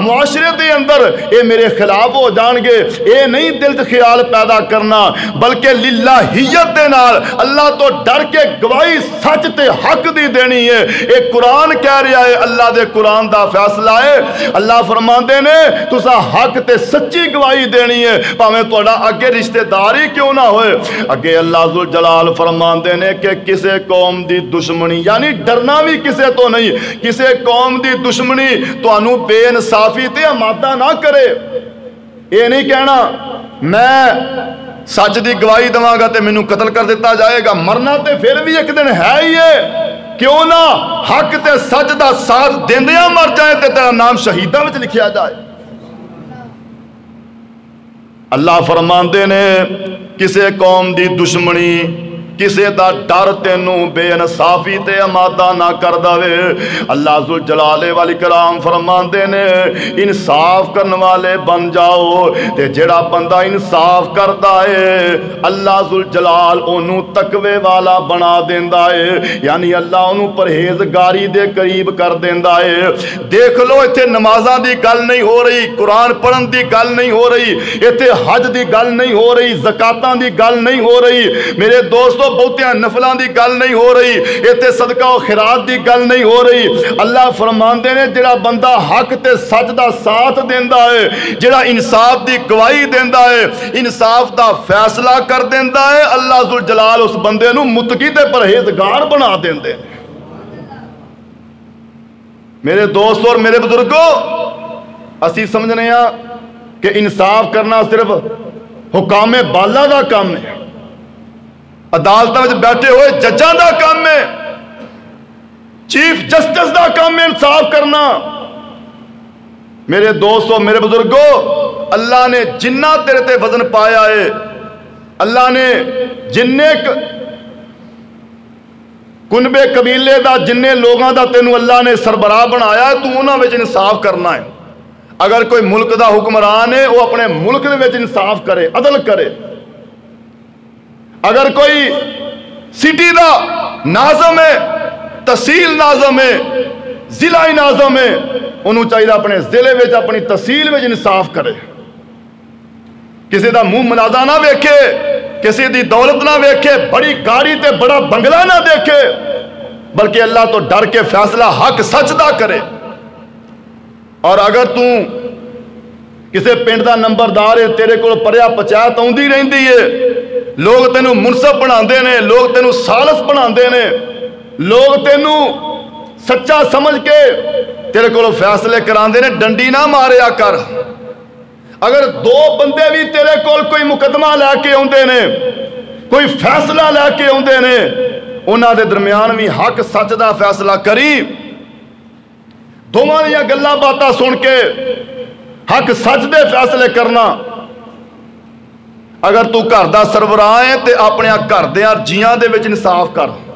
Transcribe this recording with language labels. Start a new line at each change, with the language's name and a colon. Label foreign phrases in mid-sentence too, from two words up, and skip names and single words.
Punjabi: معاشرے دے اندر اے میرے خلاف ہو جان گے۔ اے نہیں دل چ خیال پیدا کرنا، بلکہ للہیت دے نال اللہ تو ڈر کے گواہی سچ تے حق دی دینی ہے۔ اے قرآن کہہ رہا ہے، اللہ دے قرآن دا فیصلہ ہے۔ اللہ فرماندے نے تساں حق تے سچی گواہی دینی ہے، بھاویں تہاڈا اگے رشتہ دار ہی کیوں نہ ہوئے۔ اگے اللہ ذوالجلال فرماندے نے کہ کسے قوم دی دشمنی، یعنی ڈرنا بھی کسے تو نہیں، کسے قوم دی دشمنی تانوں بے انصافی تے آمادہ نہ کرے۔ یہ نہیں کہنا میں سچ دی گواہی دواں گا تے مینوں قتل کر دیتا جائے گا، مرنا تے پھر بھی ایک دن ہے ہی ہے، کیوں نہ حق تے سچ دا ساتھ دیندیاں مر جائے تے تیرا نام شہیداں وچ لکھیا جائے۔ اللہ فرماندے نے کسے قوم دی دشمنی، کسے دا ڈر تینوں بے انصافی تے آمادہ نہ کر دے۔ اللہ ذوالجلال والاکرام فرماندے نے انصاف کرن والے بن جاؤ، تے جڑا بندہ انصاف کردا ہے اللہ ذوالجلال اونوں تقوی والا بنا دیندا ہے، یعنی اللہ اونوں پرہیزگاری دے قریب کر دیندا ہے۔ دیکھ لو ایتھے نمازاں دی گل نہیں ہو رہی، قرآن پڑھن دی گل نہیں ہو رہی، ایتھے حج دی گل نہیں ہو رہی، زکاتاں دی گل نہیں ہو رہی، میرے دوستو بہتیاں نفلاں دی گل نہیں ہو رہی، ایتھے صدقہ و خیرات دی گل نہیں ہو رہی۔ اللہ فرماندے نے جڑا بندہ حق تے سچ دا ساتھ دیندا ہے، جڑا انصاف دی گواہی دیندا ہے، انصاف دا فیصلہ کر دیندا ہے، اللہ ذوالجلال اس بندے نو متقی تے پرہیزگار بنا دیندے۔ میرے دوست اور میرے بزرگوں، اسی سمجھنے ہاں کہ انصاف کرنا صرف حکام بالا دا کام ہے، عدالتوں میں بیٹھے ہوئے ججاں دا کام ہے،
English: chief justice
Punjabi: دا کام ہے انصاف کرنا۔ میرے دوستو میرے بزرگوں، اللہ نے جنہ تیرے تے وزن پایا ہے، اللہ نے جننے کنبے قبیلے دا جننے لوگاں دا تینوں اللہ نے سربراہ بنایا ہے، تو انہاں وچ انصاف کرنا ہے۔ اگر کوئی ملک دا حکمران ہے وہ اپنے ملک دے وچ انصاف کرے، عدل کرے۔ اگر کوئی سٹی دا ناظم ہے، تحصیل ناظم ہے، ضلع ناظم ہے، انہوں چاہیے اپنے ضلع وچ اپنی تحصیل وچ انصاف کرے، کسی دا منہ منازع نہ ویکھے، کسی دی دولت نہ ویکھے، بڑی گاڑی تے بڑا بنگلہ نہ دیکھے، بلکہ اللہ تو ڈر کے فیصلہ حق سچ دا کرے۔ اور اگر تو کسی پنڈ دا نمبردار ہے، تیرے کو پریا پچایت آؤندی رہندی ہے، لوگ تینوں منصف بناندے نے، لوگ تینوں سالس بناندے نے، لوگ تینوں سچا سمجھ کے تیرے کو فیصلے کراندے نے، ڈنڈی نہ ماریا کر۔ اگر دو بندے بھی تیرے کو کوئی مقدمہ لے کے آندے نے، کوئی فیصلہ لے کے آندے نے، انہاں دے درمیان بھی حق سچ دا فیصلہ کری. دوواں دیاں گلاں باتاں سن کے حق سچ دے فیصلے کرنا. اگر تو گھر دا سربراہ ہے تو اپنے گھر دے جیاں دے وچ انصاف کر.